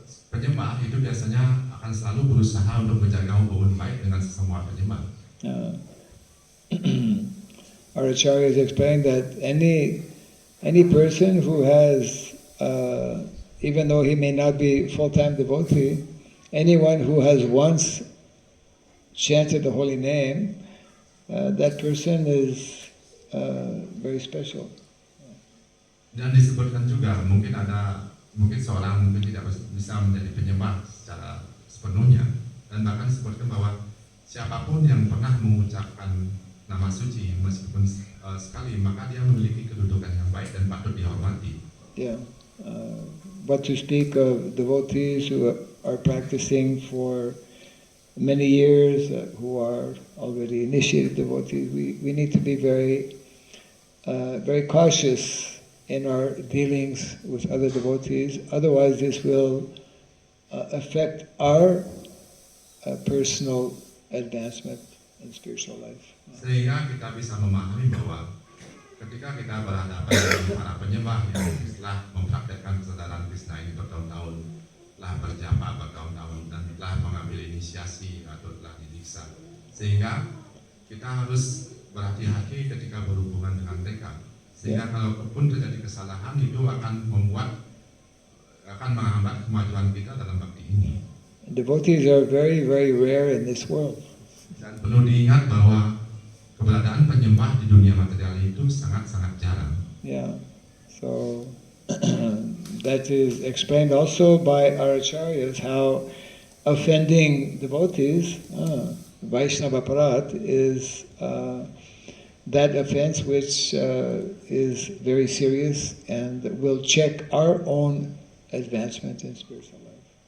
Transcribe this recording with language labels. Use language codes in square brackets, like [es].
[id] penyembah itu biasanya akan selalu berusaha untuk menjaga hubungan baik dengan sesama penyembah. [en] Our Acharya has explained that any person who has, even though he may not be full-time devotee, anyone who has once chanted the holy name, that person is very special. [id] Dan disebutkan juga mungkin seorang mungkin tidak bisa menjadi penyembah secara sepenuhnya, dan bahkan disebutkan bahwa siapapun yang pernah mengucapkan nama suci meskipun sekali, maka dia memiliki kedudukan yang baik dan patut dihormati. [en] Yeah. But to speak of devotees who are practicing for many years, who are already initiated devotees, we need to be very cautious in our dealings with other devotees. Otherwise, this will affect our personal advancement in spiritual life. [id] Sehingga kita bisa memahami bahwa ketika kita berhadapan dengan para penyembah yang telah mempraktekkan kesadaran Krishna ini bertahun-tahun, telah berjapa bertahun-tahun dan telah mengambil inisiasi atau telah didiksa, sehingga kita harus berhati-hati ketika berhubungan dengan mereka. Sehingga kalaupun terjadi kesalahan itu akan menghambat kemajuan kita dalam bakti ini. [en] Devotees are very, very rare in this world. [id] Dan perlu diingat bahwa keberadaan penyembah di dunia material itu sangat-sangat jarang. [en] Yeah. So that is explained also by our acharyas how offending devotees, Vaishnava Parat, is that offense which is very serious and will check our own advancement in spiritual life.